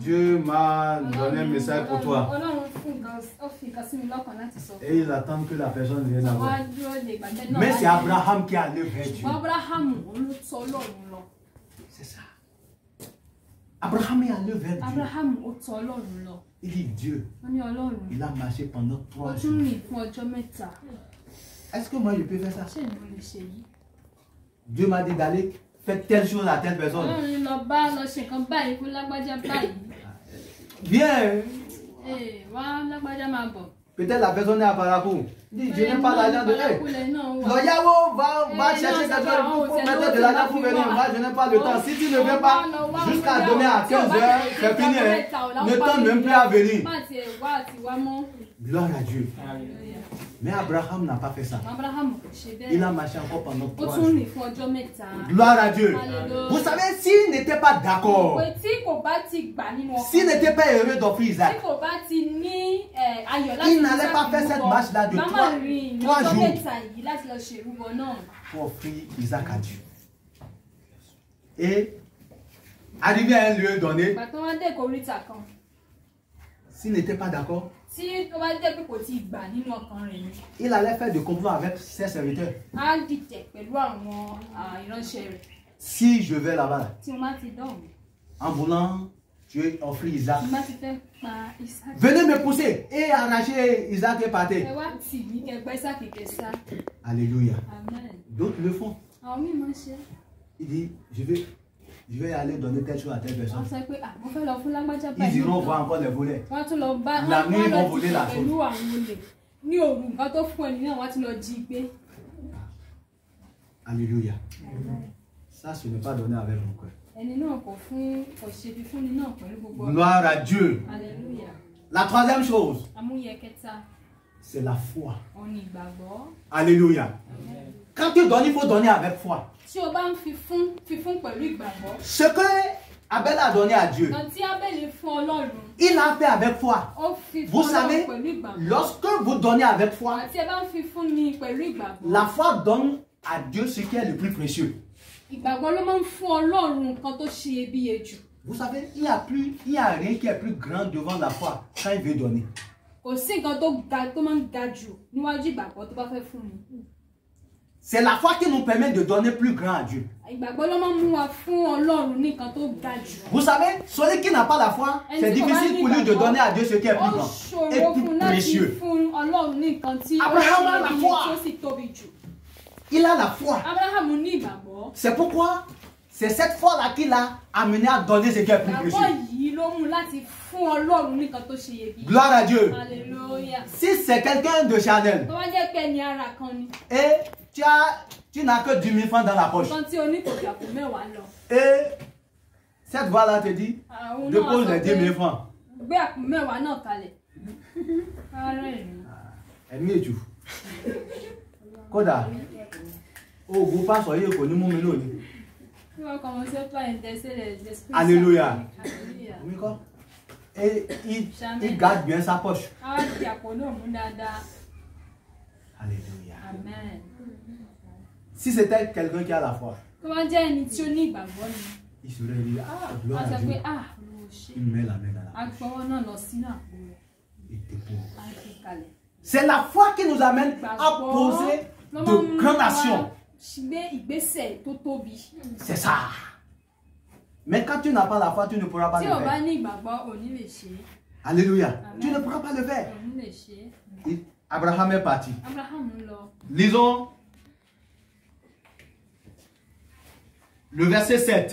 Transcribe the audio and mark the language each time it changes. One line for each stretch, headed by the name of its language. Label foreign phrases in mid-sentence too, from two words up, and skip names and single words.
French: Dieu m'a donné un message pour toi.
Yoruba: Ọlọ́run fún nǹkan, ó fi nǹkan sí mi lọ́kàn láti sọ.
French: Et ils attendent que la personne vienne à
Yoruba: Wá
French: voir.
Yoruba: dúró de ìgbà tẹ́ náà.
French: Mais c'est Abraham qui a levé Dieu.
Yoruba: Ṣùgbọ́n Abraham òun ló tọ́ Ọlọ́run lọ.
French: C'est ça. Abraham est allé vers Dieu.
Yoruba: Abraham ó tọ́ Ọlọ́run lọ.
French: Il dit Dieu.
Yoruba: Wọ́n ní Ọlọ́run.
French: Il a marché pendant
Yoruba: Ó 3 tún
French: jours.
Yoruba: rìn fún ọjọ́ mẹ́ta.
French: Est-ce que moi je peux faire ça?
Yoruba: Ṣé ìlú lè ṣe yìí?
French: Dieu m'a dit d'aller faire telle chose à telle personne.
Yoruba: Ọlọ́run ní lọ bá lọ ṣe nǹkan báyìí fún lágbájá báyìí.
French: Viens.
Yoruba: Wá lágbájá máa bọ̀.
French: Peut-être la personne est à Parakou. Il dit, je n'ai pas l'argent de Parakou elle.
Yoruba: lẹ̀ náà wà.
French: Loyavo, va Eh, chercher non, quelqu'un ça va, pour c'est mettre l'autre de l'argent qui pour va venir. voir. Moi, je n'ai pas le temps. Si tu ne viens pas jusqu'à demain à 15h, c'est fini. Hein. Ne tente même plus à venir.
Yoruba: Má ti ẹ̀ wá àti wá mọ́.
French: Gloire à Dieu. Mais Abraham n'a pas fait ça.
Yoruba: Abraham kò ṣe bẹ́ẹ̀.
French: Il a marché encore pendant
Yoruba: Ó 3 tún
French: jours.
Yoruba: rìn fún ọjọ́ mẹ́ta.
French: Gloire à Dieu. Alléluia. Vous savez, s'il n'était pas d'accord,
Yoruba: Pé tí kò bá ti gbà nínú ọkàn.
French: s'il n'était pas heureux d'offrir
Yoruba: Tí Isaac, kò bá ti ní ayọ̀ láti
French: il n'allait pas faire cette marche-là de
Yoruba: Màmá rìn 3 lọ́jọ́
French: jours
Yoruba: mẹ́ta yìí láti lọ ṣe ìrúbọ náà.
French: pour offrir Isaac à Dieu. Et arrivé à un lieu donné,
Yoruba: Ìgbà tó wá dé ìkóríta kan.
French: s'il n'était pas d'accord,
Yoruba: Tí ó bá jẹ́ pé kò ti gbà nínú ọkàn rẹ̀ ni.
French: il allait faire des complots avec ses serviteurs.
Yoruba: Á dìtẹ̀ pẹ̀lú àwọn ìránṣẹ́ rẹ̀.
French: Si je vais là-bas, là,
Yoruba: Tí wọ́n bá ti dán mi.
French: en voulant tuer, offrir Isaac,
Yoruba: Tí wọ́n bá ti fẹ́ pa Isaac.
French: venez me pousser et arracher Isaac et partir.
Yoruba: Ẹ wá tì mí kẹgbẹ́ sákèké sá.
French: Alléluia. Amen. D'autres le font.
Yoruba: Àwọn míì máa ń ṣe.
French: Il dit, je vais aller donner telle chose à telle
Yoruba: Wọ́n
French: personne.
Yoruba: sọ pé mo fẹ́ lọ fún lágbájá
French: Ils
Yoruba: báyìí.
French: iront voir encore les volets.
Yoruba: Wọ́n tún lọ bá
French: La nuit, ils vont
Yoruba: lọ
French: voler
Yoruba: tì
French: la
Yoruba: pẹ̀lú àwọn olè. ní òru nǹkan tó fún ẹni náà wá ti lọ jí gbé.
French: Alléluia. Ça, ce n'est pas donné avec mon cœur.
Yoruba: Ẹni náà kò ṣe fífúnni náà pẹ̀lú gbogbo.
French: Gloire à Dieu. Alléluia. La troisième chose,
Yoruba: Amúyẹ kẹta.
French: c'est la foi.
Yoruba: Ọ̀nì ìgbàgbọ́.
French: Alléluia. Quand tu donnes, il faut donner avec foi.
Yoruba: Tí o bá ń fífún pẹ̀lú ìgbàgbọ́.
French: Ce que Abel a donné à Dieu,
Yoruba: Nǹkan tí Ábẹ́lì fún Ọlọ́run.
French: il a fait avec foi.
Yoruba: Ó fi
French: Vous
Yoruba: fún
French: savez,
Yoruba: Ọlọ́run pẹ̀lú ìgbàgbọ́.
French: lorsque vous donnez avec foi,
Yoruba: Àti ẹ bá ń fífúnni pẹ̀lú ìgbàgbọ́.
French: la foi donne à Dieu ce qui est le plus précieux.
Yoruba: Ìgbàgbọ́ ló máa ń fún Ọlọ́run nǹkan tó ṣe iyebíye jù.
French: Vous savez, il n'y a rien qui est plus grand devant la foi quand il veut donner.
Yoruba: Kò sí nǹkan tó máa ń ga jù níwájú ìgbàgbọ́ tó bá fẹ́ fún ni.
French: C'est la foi qui nous permet de donner plus grand à Dieu.
Yoruba: Ìgbàgbọ́ ló máa ń mú wa fún Ọlọ́run ní nǹkan tó ga jù.
French: Vous savez, celui qui n'a pas la foi, c'est difficile pour lui de donner à Dieu ce qui est plus grand et plus précieux.
Yoruba: Fún Ọlọ́run ní nǹkan tí
French: Abraham a la foi.
Yoruba: tó sì tóbi jù.
French: Il a la foi.
Yoruba: Abraham ní ìgbàgbọ́.
French: C'est pourquoi c'est cette foi-là qui l'a amené à donner ce qui est plus précieux.
Yoruba: Ìgbàgbọ́ yìí ló mú láti fún Ọlọ́run ní nǹkan tó ṣe iyebíye.
French: Gloire à Dieu. Alléluia. Si c'est quelqu'un de Chanel
Yoruba: Tó bá jẹ́ pé ẹni ara kan ni.
French: et tu n'as que 10 000 francs dans la poche
Yoruba: Nǹkan tí o ní kò jà kó mẹ́wàá lọ.
French: et cette voix-là te dit,
Yoruba: Àwọn náà
French: dépose
Yoruba: sọ
French: les 10 000 francs.
Yoruba: Gbé àpò mẹ́wàá náà kalẹ̀. Ara ẹ̀ ni. Ẹ̀mí èjù. Kódà, oògùn pásọ̀ yìí kò ní mú mi lónìí.
French: Tu vas commencer par intéresser les esprits. Alléluia. Alléluia. Oui, quoi? Et il garde bien sa poche.
Yoruba: Ah, di àpò náà mú dáadáa.
French: Alléluia. Amen. Si c'était quelqu'un qui a la foi,
Yoruba: Tó bá jẹ́ ẹni tí ó ní ìgbàgbọ́ ni.
French: il serait dit, ah, gloire
Yoruba: A
French: à
Yoruba: sọ pé
French: Dieu.
Yoruba: Olúwo ṣe.
French: Il met la main dans la
Yoruba: A
French: poche.
Yoruba: gbọ́wọ́ náà lọ sínú àpò rẹ̀.
French: Il dépose.
Yoruba: A fi kalẹ̀.
French: C'est la foi qui nous amène à poser de grandes actions.
Yoruba: Gbé ìgbésẹ̀ tó tóbi.
French: C'est ça. Mais quand tu n'as pas la foi, tu ne pourras pas
Yoruba: Tí
French: le
Yoruba: o bá
French: faire.
Yoruba: ní ìgbàgbọ́, ò ní lè ṣe.
French: Alléluia. Amen. Tu ne pourras pas le faire.
Yoruba: Ò ní lè ṣe.
French: Abraham est parti.
Yoruba: Abraham lọ.
French: Lisons le verset 7.